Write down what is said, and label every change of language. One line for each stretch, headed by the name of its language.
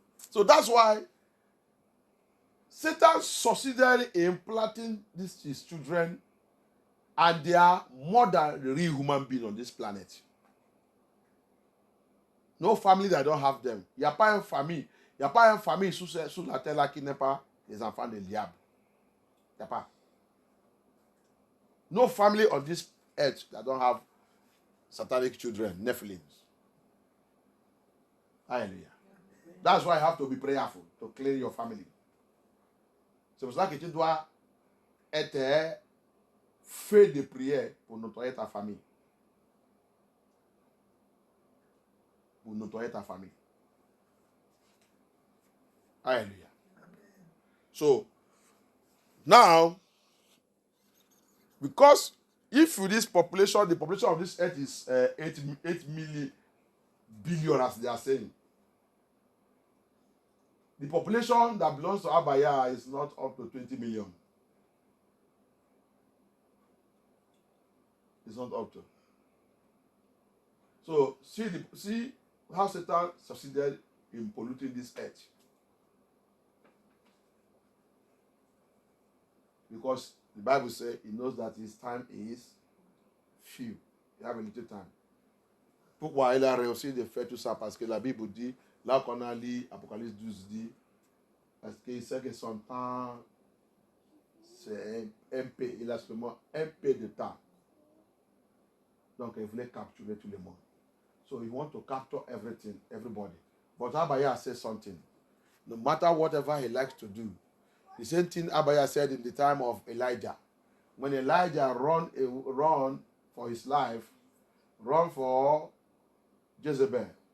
English: So that's why Satan succeeded in planting his children, and they are more than real human beings on this planet. No family that don't have them.
French: Il n'y a pas une famille. Il n'y a pas une famille sous la terre là qui n'est pas des enfants de diable. Il n'y a pas.
English: No family on this earth that don't have satanic children, Nephilim. Hallelujah. That's why you have to be prayerful to clear your family.
French: C'est pour ça que tu dois être fait de prière pour nettoyer ta famille. Pour nettoyer ta famille. Hallelujah.
English: So, now, because if this population, the population of this earth is 8 billion, as they are saying, the population that belongs to Abaya is not up to 20 million. It's not up to. So see how Satan succeeded in polluting this earth. Because the Bible says he knows that his time is few.
French: Il y a un
English: little time.
French: Pourquoi il a réussi de faire tout ça? Parce que la Bible dit, là qu'on a lu, Apocalypse 12 dit, parce qu'il sait que son temps, c'est un peu, il a seulement un peu de temps. Donc il voulait capturer tout le monde.
English: So he want to capture everything, everybody. But Abaya said something. No matter whatever he likes to do. The same thing Abaya said in the time of Elijah. When Elijah run for his life, run for Jezebel.